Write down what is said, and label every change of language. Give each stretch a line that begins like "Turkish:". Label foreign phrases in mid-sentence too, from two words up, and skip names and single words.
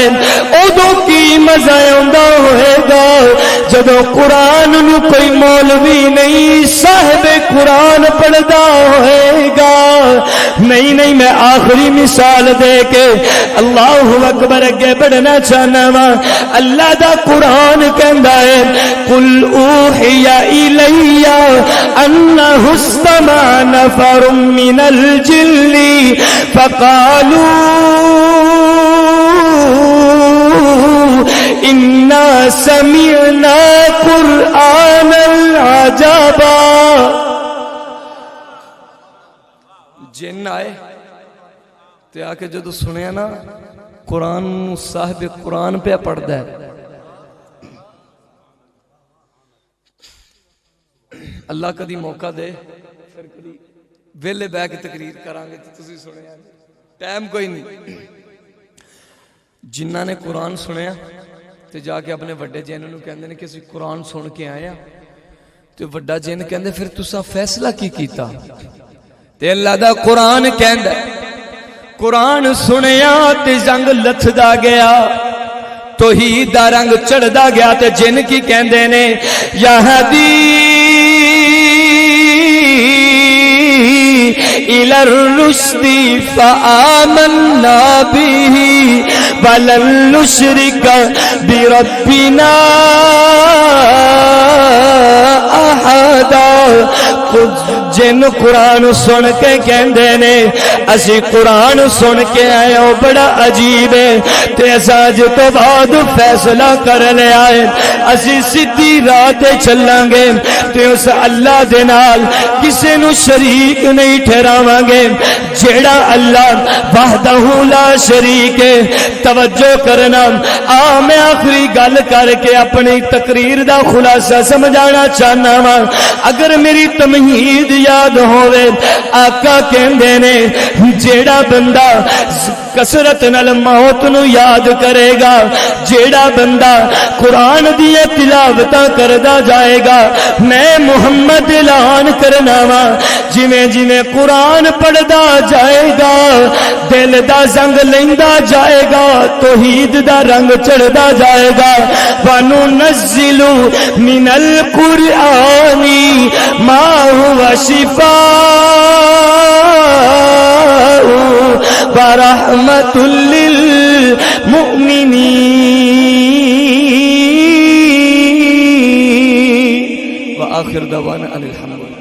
Punjabi: ادو کی مزہ ہوندا ہوئے گا جدو قرآن نو کوئی مولوی نہیں صاحب قرآن پڑھدا ہوئے گا. نہیں میں آخری مثال دے کے
Arabic: اللہ اکبر
Punjabi: اگے بڑھنا چاہنا وا. اللہ دا قرآن کہندا ہے،
Arabic: قل اوحی الی انہ استمع نفر من الجن فقالوا انا سمعنا قرآنا عجبا.
Punjabi: جن آئے تے آ کے جدو سنیا نا قرآن صاحب قرآن پہ پڑھدا ہے. اللہ کدی موقع دے پھر کدی ویلے بہ کے تقریر کرانگے تو تسی سنیا، ٹائم کوئی نہیں. جنہاں نے قرآن سنیا تے جا کے اپنے وڈے جن نوں کہندے نے کہ اسی قرآن سن کے آئے ہیں. تے وڈا جن کہندے پھر تساں فیصلہ کی کیتا؟ تے اللہ دا قرآن کہندا قرآن سنیا تے زنگ لتھدا گیا، توحید دا رنگ چڑھدا گیا. تے جن کی کہندے نے
Arabic: یا ہدی إلى الرشد فآمنا به ولن نشرك بربنا أحدا.
Punjabi: جن قرآن سن کے کہندے نے اسی قرآن سن کے آئے ہو بڑا عجیب ہے تے اج تو بعد فیصلہ کر لیا ہے اسی سیدھی راہ تے چلاں گے تے اس اللہ دے نال کسے نو شریک نہیں ٹھہراواں گے جیڑا اللہ
Arabic: وحدہ لا شریک
Punjabi: ہے توجہ کرنا میں آخری گل کر کے اپنی تقریر دا خلاصہ سمجھانا چاہنا وا اگر میری تمہید یاد ہوئے آقا کہندے نے جیڑا بندہ کسرت نال موت نو یاد کرے گا جیڑا بندہ قرآن دی تلاوتاں کردا جائے گا میں محمد اعلان کرنا وا جویں جویں قرآن پڑھدا جائے گا دل دا زنگ لیندا جائے گا توحید دا رنگ چڑھدا جائے گا
Arabic: وَنُنَزِّلُ مِنَ الْقُرْآنِ مَا هُوَ شِفَاءٌ وَرَحْمَةٌ لِّلْمُؤْمِنِينَ وآخر دعوانا الحمد